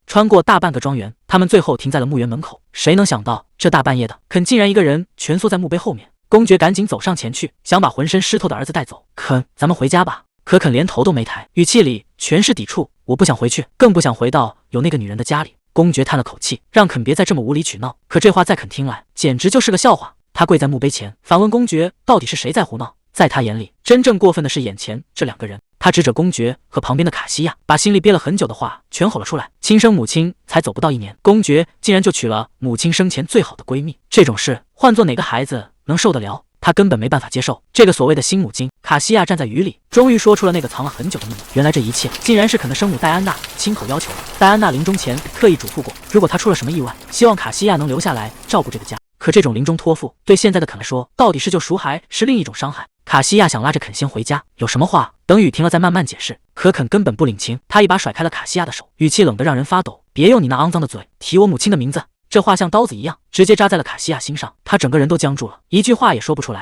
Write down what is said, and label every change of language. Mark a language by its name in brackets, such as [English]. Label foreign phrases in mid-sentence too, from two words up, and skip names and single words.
[Chinese] 穿過大半個莊園，他們最後停在了墓園門口。誰能想到，這大半夜的，肯竟然一個人蜷縮在墓碑後面。公爵趕緊走上前去，想把渾身濕透的兒子帶走。肯，咱們回家吧。可肯連頭都沒抬，語氣裡全是抵觸。我不想回去，更不想回到有那個女人的家裡。公爵嘆了口氣，讓肯別再這麼無理取鬧。可這話在肯聽來，簡直就是個笑話。他跪在墓碑前，反問公爵，到底是誰在胡鬧？在他眼裡，真正過分的是眼前這2個人。他指着公爵和旁邊的卡西亞，把心裡憋了很久的話全吼了出來。親生母親才走不到1年，公爵竟然就娶了母親生前最好的閨蜜，這種事換做哪個孩子能受得了？他根本沒辦法接受這個所謂的新母親。卡西亞站在雨裡，終於說出了那個藏了很久的秘密。原來這一切竟然是肯的生母戴安娜親口要求的。戴安娜臨終前特意囑咐過，如果她出了什麼意外，希望卡西亞能留下來照顧這個家。可這種臨終托付對現在的肯來說，到底是救贖還是另一種傷害？卡西亞想拉着肯先回家，有什麼話等雨停了再慢慢解釋。可肯根本不領情，他一把甩開了卡西亞的手，語氣冷得讓人發抖：“別用你那骯髒的嘴提我母親的名字！” 這話像刀子一樣，直接扎在了卡西亞心上，他整個人都僵住了，一句話也說不出來。